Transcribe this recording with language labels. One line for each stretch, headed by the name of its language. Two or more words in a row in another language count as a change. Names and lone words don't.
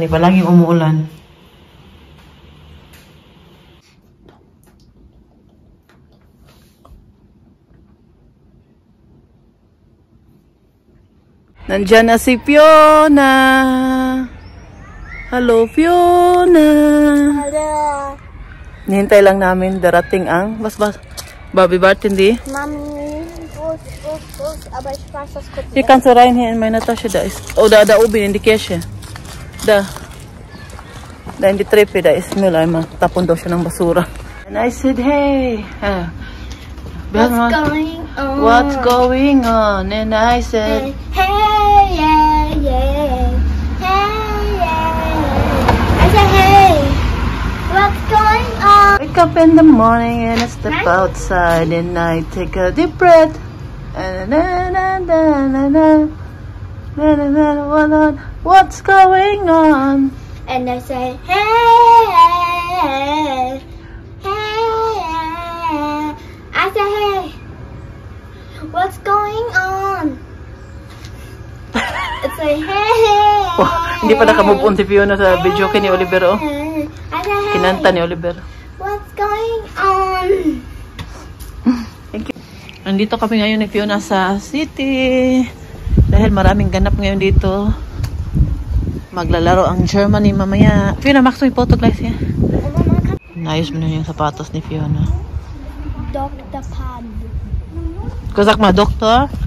Filipino: Palaging umuulan. Nandyan na si Fiona. Hello, Fiona. Hello. Nihintay lang namin darating ang Bobby Bartindi. Mami,
German: aber ich weiß das gut. Hier kannst du rein hier in meine Tasche, da ist. Oh, da oben in die Kirche. Da in die Treppe, da ist Mülleimer.
Filipino: Tapon daw siya ng basura.
English: And I said, hey. What's going on? What's going on? And I said, hey, yeah, yeah. Hey, yeah. I said, hey. What's going on? wake up in the morning and I step outside and I take a deep breath. What's going on? And I say, hey, hey. I say, hey. What's going on? It's like, hey.
Filipino: Oh, hindi pa nakamove on si Fiona sa video ni Oliver. Oh.
English: I say, hey.
Filipino: Kinanta ni Oliver.
English: What's going on? Thank you.
Filipino: Nandito kami ngayon ni Fiona sa city. Dahil maraming ganap ngayon dito. Maglalaro ang Germany mamaya. Fiona, max mo yung photo guys yan. Naayos mo na yung sapatos ni Fiona. Dr. Pan. Kuzak ma, doktor?